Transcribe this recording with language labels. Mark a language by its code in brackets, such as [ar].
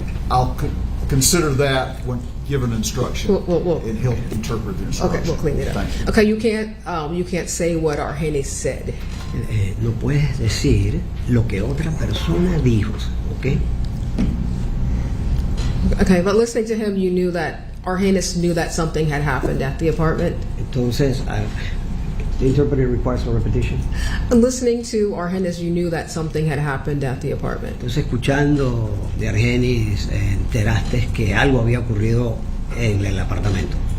[en] I'll consider that when given instruction. We'll And he'll interpret the instruction. Okay, we'll clean it up. Thank you. Okay, you can't say what Argenis said. [es] No puedes decir lo que otra persona dijo, ¿ok? [en] Okay, but listening to him, you knew that Argenis knew that something had happened at the apartment. Entonces, the interpreter requires a repetition. Listening to Argenis, you knew that something had happened at the apartment. [es] Entonces, escuchando de Argenis, enteraste que algo había ocurrido en el apartamento.